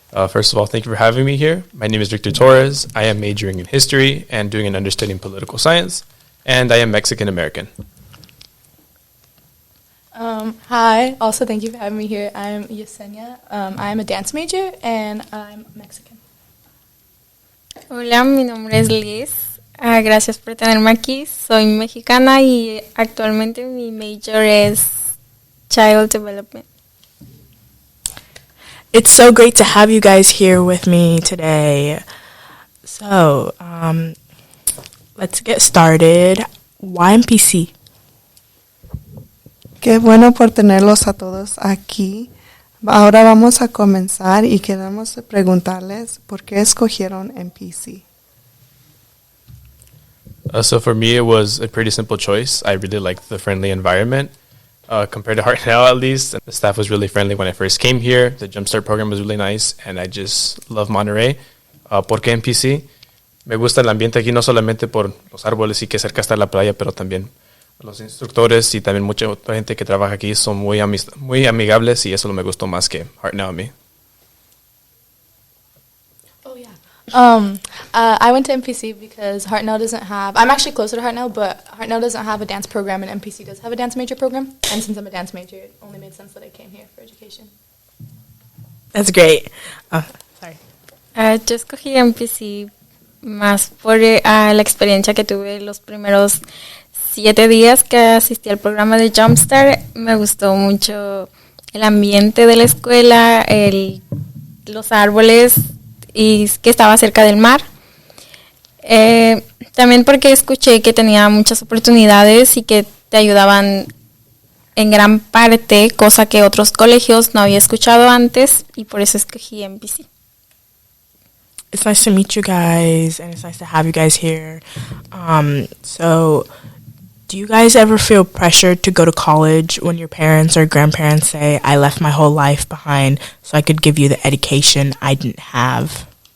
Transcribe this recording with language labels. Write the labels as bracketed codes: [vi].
[en] First of all, thank you for having me here. My name is Victor Torres. I am majoring in history and doing an understudy in political science, and I am Mexican American. Hi, also thank you for having me here. I'm Yesenia. I'm a dance major and I'm Mexican. [es] Hola, mi nombre es Liz. Gracias por tenerme aquí. Soy mexicana y actualmente mi major es Child Development. [en] It's so great to have you guys here with me today. So, let's get started. Why MPC? [es] Qué bueno por tenerlos a todos aquí. Ahora vamos a comenzar y queremos preguntarles por qué escogieron MPC. [en] So for me, it was a pretty simple choice. I really liked the friendly environment. Compared to Hartnell, at least, the staff was really friendly when I first came here. The Jumpstart program was really nice, and I just love Monterrey. [es] ¿Por qué MPC? Me gusta el ambiente aquí, no solamente por los árboles y que cerca está la playa, pero también los instructores y también mucha otra gente que trabaja aquí son muy amigables, y eso me gustó más que Hartnell a mí. [en] Oh, yeah. I went to MPC because Hartnell doesn't have, I'm actually closer to Hartnell, but Hartnell doesn't have a dance program and MPC does have a dance major program. And since I'm a dance major, it only made sense that I came here for education. That's great. Sorry. [es] Yo escogí MPC más por la experiencia que tuve los primeros 7 días que asistí al programa de Jumpstart. Me gustó mucho el ambiente de la escuela, los árboles y que estaba cerca del mar. También porque escuché que tenía muchas oportunidades y que te ayudaban en gran parte, cosa que otros colegios no había escuchado antes, y por eso escogí MPC. [en] It's nice to meet you guys, and it's nice to have you guys here. So, do you guys ever feel pressured to go to college when your parents or grandparents say, I left my whole life behind so I could give you the education I didn't have?